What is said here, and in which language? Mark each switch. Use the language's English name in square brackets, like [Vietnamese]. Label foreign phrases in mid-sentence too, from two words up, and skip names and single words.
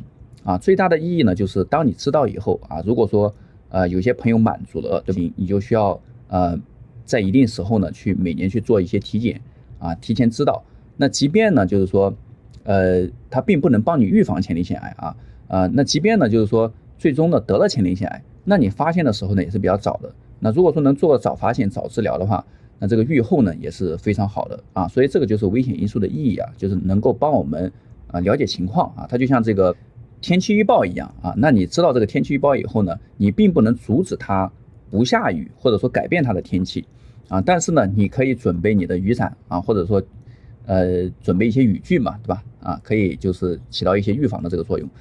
[Chinese] 最大的意義呢，就是當你知道以後如果說有些朋友滿足了，对不对？你就需要在一定时候呢每年去做一些体检提前知道。那即便呢就是说它并不能帮你預防前列腺癌那即便呢就是說最終呢得了前列腺癌，那你發現的時候呢也是比較早的。那如果說能做個早發現早治療的話，那這個預後呢也是非常好的所以這個就是危險因素的意義就是能夠幫我們了解情況它就像這個天氣預報一樣那你知道這個天氣預報以後呢，你並不能阻止它不下雨，或者說改变它的天氣但是呢，你可以準備你的雨傘或者說準備一些雨具嘛，對吧可以就是起到一些預防的這個作用。